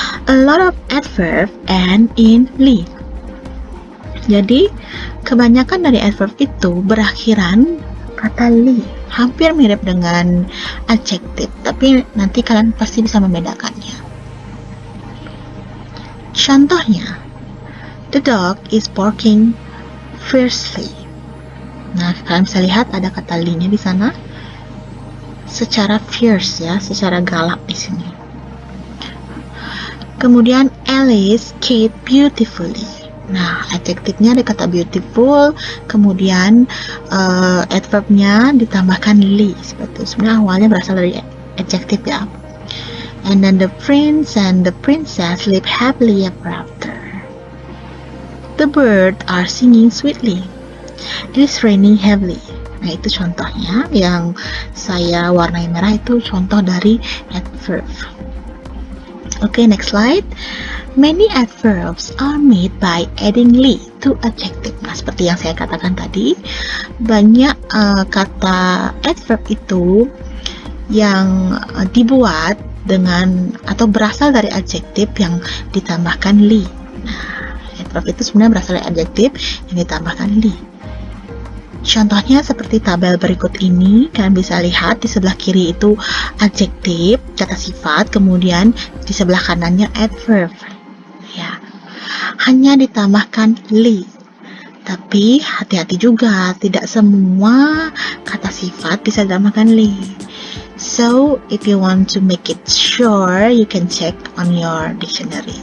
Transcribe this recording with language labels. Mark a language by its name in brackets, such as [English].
[English] A lot of adverb end in "li". [Indonesian] Jadi, kebanyakan dari adverb itu berakhiran kata "li". Hampir mirip dengan adjective, tapi nanti kalian pasti bisa membedakannya. Contohnya, [English] the dog is barking fiercely. [Indonesian] Nah, kalian bisa lihat ada kata "li"-nya di sana. Secara fierce ya, secara galak di sini. Kemudian, [English] Alice skate beautifully. [Indonesian] Nah, adjektifnya ada kata beautiful, kemudian adverbnya ditambahkan "li". Seperti itu. Sebenarnya awalnya berasal dari adjektif ya. [English] And then the prince and the princess live happily ever after. The birds are singing sweetly. It is raining heavily. [Indonesian] Nah, itu contohnya yang saya warnai merah, itu contoh dari adverb. [English] Okay, next slide. Many adverbs are made by adding "li" to adjective. [Indonesian] Nah, seperti yang saya katakan tadi, banyak kata adverb itu yang dibuat dengan atau berasal dari adjektif yang ditambahkan "li". Nah, adverb itu sebenarnya berasal dari adjektif yang ditambahkan "li". Contohnya seperti tabel berikut ini, kalian bisa lihat di sebelah kiri itu adjektif, kata sifat, kemudian di sebelah kanannya adverb. Ya, hanya ditambahkan "li". Tapi hati-hati juga, tidak semua kata sifat bisa ditambahkan "li". [English] So, if you want to make it sure, you can check on your dictionary.